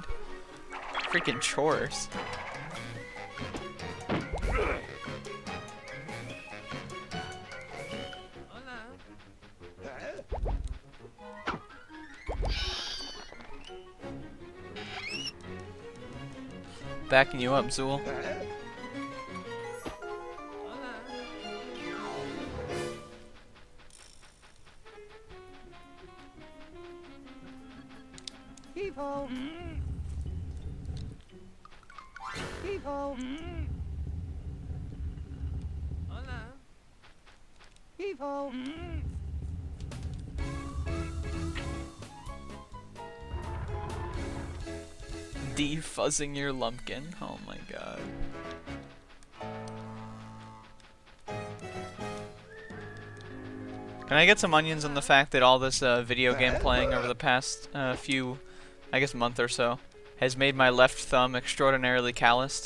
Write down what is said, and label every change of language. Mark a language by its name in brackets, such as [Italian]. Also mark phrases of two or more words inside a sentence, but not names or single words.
[English] Freaking chores. Backing you up, Zool. Heave-ho! Heave-ho! Heave-ho! Defuzzing your lumpkin. Oh my god. Can I get some onions on the fact that all this video game playing over the past few, I guess, month or so, has made my left thumb extraordinarily calloused?